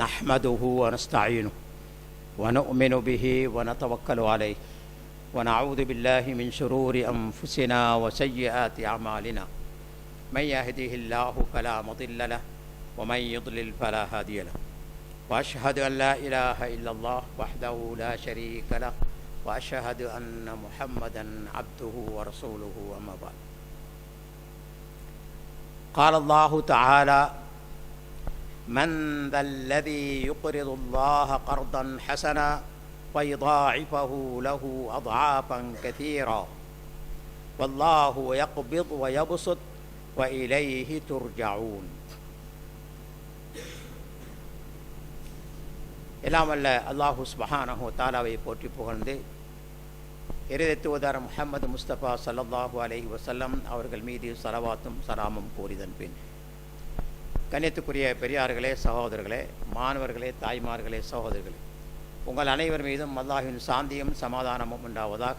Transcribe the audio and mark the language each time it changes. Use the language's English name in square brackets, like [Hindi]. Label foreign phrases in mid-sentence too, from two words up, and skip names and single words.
[Arabic] نحمده ونستعينه ونؤمن به ونتوكل عليه ونعوذ بالله من شرور أنفسنا وسيئات أعمالنا من يهده الله فلا مضل له ومن يضلل فلا هادي له وأشهد أن لا إله إلا الله وحده لا شريك له وأشهد أن محمدا عبده ورسوله أما بعد. قال الله تعالى: من ذا الذي يقرض الله قرضا حسنا فيضاعفه له أضعافا كثيرا والله يقبض ويبسط وإليه ترجعون. [Tamil] எல்லாம் வல்ல [Arabic] الله سبحانه وتعالى [Tamil] போற்றி புகழ்ந்து இறுதி தூதர் முஹம்மது முஸ்தபா [Arabic] صلى الله عليه وسلم [Tamil] அவர்கள் மீது ஸலவாத்தும் ஸலாமும் கூறிதன் பின், கண்ணியத்துக்குரிய பெரியார்களே, சகோதரர்களே, மாணவர்களே, தாய்மார்களே, சகோதரர்களே, உங்கள் அனைவர் மீதும் அல்லாஹ்வின் சாந்தியும் சமாதானமும் உண்டாவதாக.